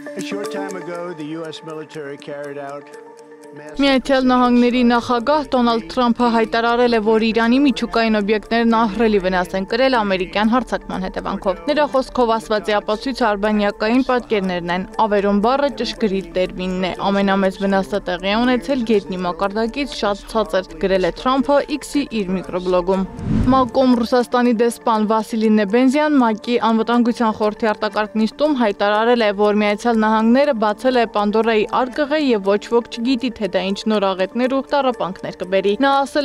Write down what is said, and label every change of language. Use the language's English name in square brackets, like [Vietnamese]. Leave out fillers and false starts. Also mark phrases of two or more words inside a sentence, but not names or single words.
[English] A short time ago, the U.S. military carried out [Armenian] Միացյալ Նահանգների նախագահ Դոնալդ Թրամփը հայտարարել է, որ Իրանի միջուկային օբյեկտներն ահռելի վնաս են կրել ամերիկյան հարձակման հետևանքով։ Նրա խոսքով ասվածի ապացույցը արբանյակային պատկերներն են, ավերոն բառը ճշգրիտ տերմինն է, ամենամեծ վնասը տեղի է ունեցել գետնի մակարդակից շատ ցածր, գրել է Թրամփը X-ի իր միկրոբլոգում։ ՄԱԿ-ում Ռուսաստանի դեսպան Վասիլի Նեբենզյան ՄԱԿ-ի անվտանգության խորհրդի արտակարգ նիստում հայտարարել է, որ Միացյալ Նահանգները բացել է Պանդորայի արկղը եւ ոչ ոք չգիտի, թե դա ինչ նոր աղետներ ու տառապանքներ կբերի։ Նա ասել է,